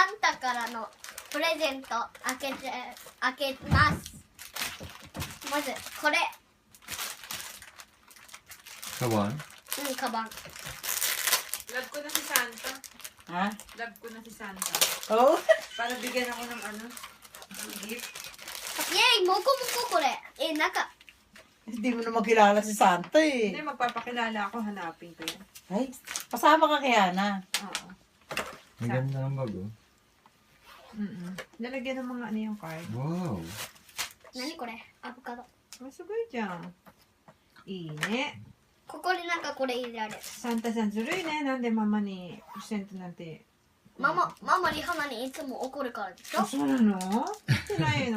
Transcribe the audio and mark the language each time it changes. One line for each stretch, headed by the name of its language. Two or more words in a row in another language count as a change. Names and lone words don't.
Japanese: タからのプレゼント開けます。まずこれ。カバンカバン。
Filipino: Love ko na si Santa. Ha? Love ko na si Santa. Oh? Para bigyan ako ng gift.
Japanese: イェイ、もこもここれ。中。
Filipino: Hindi mo na makilala si Santa Hindi, eh. magpapakilala ako. Hanapin ko yan. Ay, pasama ka kaya na. Oo. Ang ganda ng bag, oh. Lalagyan ng mga ano yung card. Wow.
Japanese: 何これ？アボカド。
Filipino: Oh, sugoi dyan.
Japanese: いいね。ここになんかこれ入れられる。サンタさんずるいね。なんでママにプレゼントなんて。ママリハナにいつも怒るからでしょ。あ、そうなの？怒ってないの。